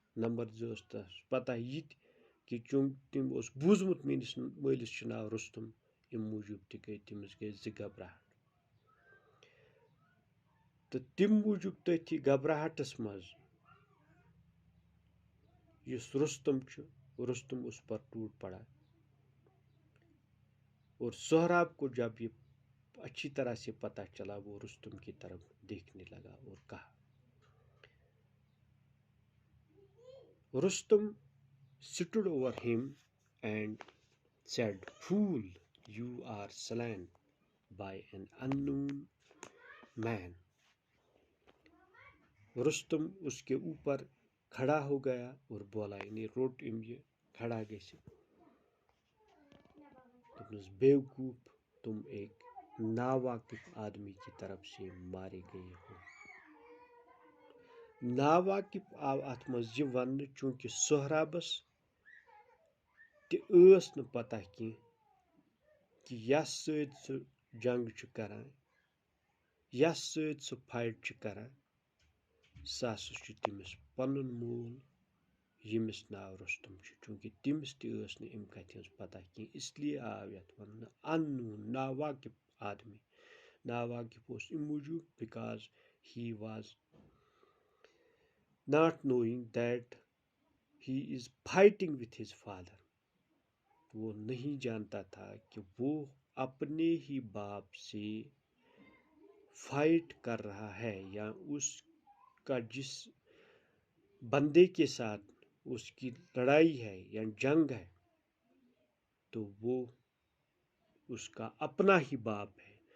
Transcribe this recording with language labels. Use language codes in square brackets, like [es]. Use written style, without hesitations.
[ks] Number زٕ ٲس تس پتہ یہِ تہِ کہِ چوٗنٛکہِ تٔمۍ اوس بوٗزمُت میٲنِس مٲلِس چھُ ناو رستم اَمہِ موٗجوٗب تہِ گٔے تٔمِس زٕ گھبراہٹ تہٕ تَمہِ موٗجوٗب تٔتھی گھبراہٹس منٛز یُس رستم چھُ رستم [ur] اس پر ٹوٹ پڑا اور سہراب کو جب یہ اچھی طرح سے پتہ چلا وہ رستم کی طرف دیکھنے لگا اور کہا. [en] Rustam stood over him and said, "Fool, you are slain by an unknown man." [ur] Rustam اس کے اوپر کھڑا ہو گیا اور بولا یعنی روٹ یہ [ks] کھڑا گژھِ دوٚپنَس [ur] بیوقوف تم ایک ناواقف آدمی کی طرف سے مارے گئے ہو. [ks] ناواقف آو اتھ منٛز یہِ وننہٕ چوٗنٛکہِ سہرابس تہِ ٲس نہٕ پتہ کینٛہہ کہِ یس سۭتۍ سُہ جنگ چھُ کران یس سۭتۍ سُہ فایٹ چھُ کران سُہ ہسا چھُ تٔمِس پنُن مول ییٚمِس ناو رستم چھُ چوٗنٛکہِ تٔمِس تہِ ٲس نہٕ امہِ کتھِ ہٕنٛز پتہ کینٛہہ اس لیے آو یتھ وننہٕ اننون ناواقف آدمی. ناواقف اوس امہِ موٗجوٗب [en] Because he was not knowing that he is fighting with his father. [ur] وہ نہیں جانتا تھا کہ وہ اپنے ہی باپ سے فائٹ کر رہا ہے یا اس کا جس بندے کے ساتھ اس کی لڑائی ہے یا جنگ ہے تو وہ اس کا اپنا ہی باپ ہے.